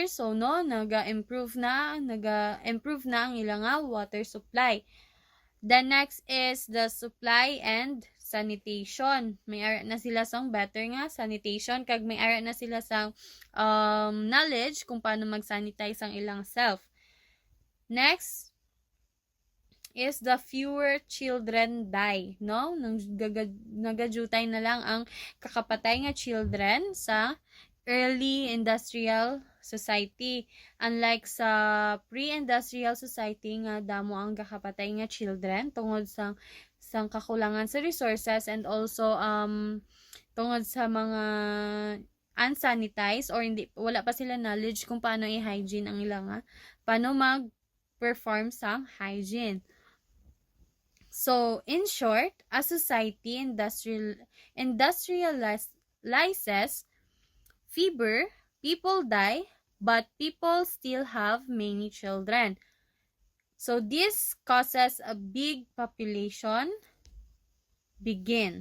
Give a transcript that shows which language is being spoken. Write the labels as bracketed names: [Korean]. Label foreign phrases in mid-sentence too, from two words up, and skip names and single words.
[Hiligaynon] So no, naga-improve na ang ilang [English] water supply. The next is the supply and sanitation. [Hiligaynon] May ara na sila sang better nga sanitation kag may ara na sila sang knowledge kung paano mag-sanitize ang ilang self. [English] Next is the fewer children die, no? [Hiligaynon] Nagadutay na lang ang kakapatay nga children sa [English] early industrial society. [Hiligaynon] Unlike sa [English] pre-industrial society [Hiligaynon] nga damo ang kakapatay nga children tungod sa kakulangan sa resources [English] and also [Hiligaynon] tungod sa mga unsanitized or wala pa sila knowledge kung paano i-hygiene ang ilang paano mag-perform sa hygiene. [English] So, in short, a society industrializes, fever, people die, but people still have many children. So this causes a big population begin.